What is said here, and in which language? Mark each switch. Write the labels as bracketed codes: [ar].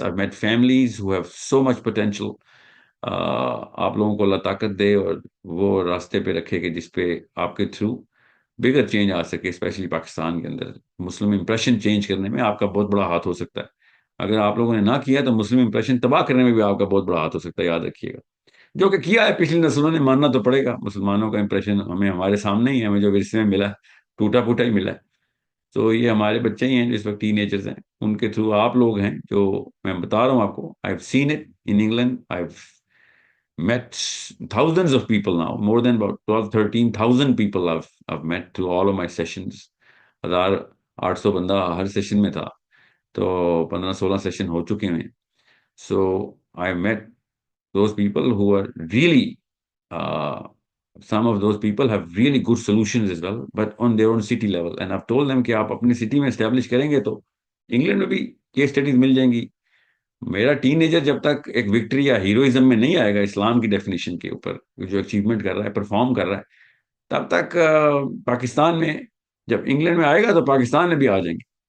[en] I've met families who have so much potential. [ur] آپ لوگوں کو اللہ طاقت دے اور وہ راستے پہ رکھے کہ جس پہ آپ کے تھرو بگر چینج آ سکے، اسپیشلی پاکستان کے اندر. مسلم امپریشن چینج کرنے میں آپ کا بہت بڑا ہاتھ ہو سکتا ہے. اگر آپ لوگوں نے نہ کیا تو مسلم امپریشن تباہ کرنے میں بھی آپ کا بہت بڑا ہاتھ ہو سکتا ہے، یاد رکھیے گا. جو کہ کیا ہے پچھلی نسلوں نے، ماننا تو پڑے گا. مسلمانوں کا امپریشن ہمارے سامنے ہی ہے، ہمیں جو ورثے میں ملا ٹوٹا پھوٹا ہی ملا ہے. تو یہ ہمارے بچے ہی ہیں جو اس وقت ٹین ایجرز ہیں، ان کے تھرو آپ لوگ ہیں جو میں بتا رہا ہوں آپ کو. [en] I have seen it in England. I have met thousands of people now, more than about 12-13,000 people I've met through all of my sessions. [ur] 1,800 بندہ ہر سیشن میں تھا، تو 15-16 سیشن ہو چکے ہیں. [en] So I met those people who are really some of those people have really good solutions as well, but on their own city level. And I've told them [ur] کہ آپ اپنی city میں establish کریں گے تو England میں بھی case studies مل جائیں گی. میرا ٹین ایجر جب تک ایک وکٹری یا ہیروئزم میں نہیں آئے گا اسلام کی ڈیفینیشن کے اوپر، جو اچیومنٹ کر رہا ہے، پرفارم کر رہا ہے، تب تک پاکستان میں، جب انگلینڈ میں آئے گا تو پاکستان میں بھی آ جائیں گے.